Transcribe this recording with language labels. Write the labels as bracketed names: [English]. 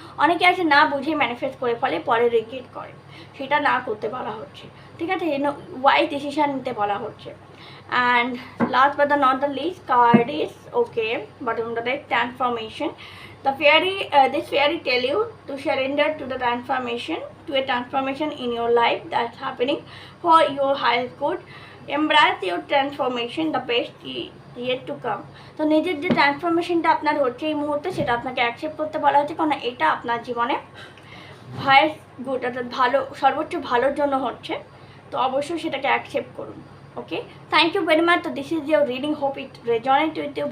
[Bangla] অনেকে আছে না বুঝে ম্যানিফেস্ট করে ফলে পরে রিগ্রেট করে, সেটা না করতে বলা হচ্ছে। ঠিক আছে, ওয়াইজ ডিসিশন নিতে বলা হচ্ছে। [English] And last but the not the least card is okay bottom the deck transformation. This fairy tell you to surrender to the transformation, to a transformation in your life that's happening for your highest good. Embrace your transformation, the best yet to come. [Bangla] তো নিজের যে ট্রান্সফরমেশনটা আপনার হচ্ছে এই মুহূর্তে, সেটা আপনাকে accept করতে বলা হচ্ছে, কারণ এটা আপনার জীবনে হাইয়েস্ট গুড, অর্থাৎ ভালো, সর্বোচ্চ ভালোর জন্য হচ্ছে। তো অবশ্যই সেটাকে অ্যাকসেপ্ট করুন। [English] Okay, thank you very much. তো this is your reading, hope it resonate with you.